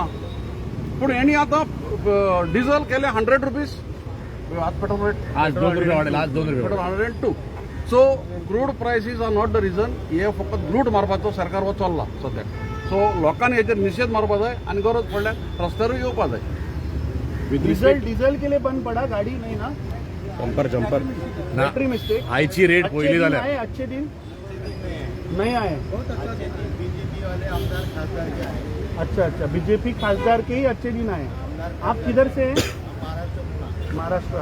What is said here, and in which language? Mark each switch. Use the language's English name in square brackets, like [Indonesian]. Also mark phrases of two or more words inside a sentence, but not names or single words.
[Konkani] पूण हेणी आतां डिझल केले 100 रुपीज. आज पेट्रोल रेट आज 2 रुपये वाढेल, आज 2 रुपये पेट्रोल 102. [English] So crude prices are not the reason. [Konkani] हे फकत लूट मारपाचो सरकार हो चल्ला सद्याक. सो लोकांनी हेचेर निशेध मारपा जाय आनी गरज पडल्यार रस्त्यारूय येवपा जाय. [Hindi] डीजल के लिए बंद पड़ा गाड़ी नहीं ना? जंपर ना [English] battery mistake. [Konkani] आयची रेट [Hindi] अच्छे [Konkani] पहिली [Hindi] दिन [Konkani] जाल्या. [Hindi] आए, अच्छे दिन नहीं आए. अच्छा, बीजेपी खासदार के ही अच्छे दिन आए. आप किधर से हैं? महाराष्ट्र.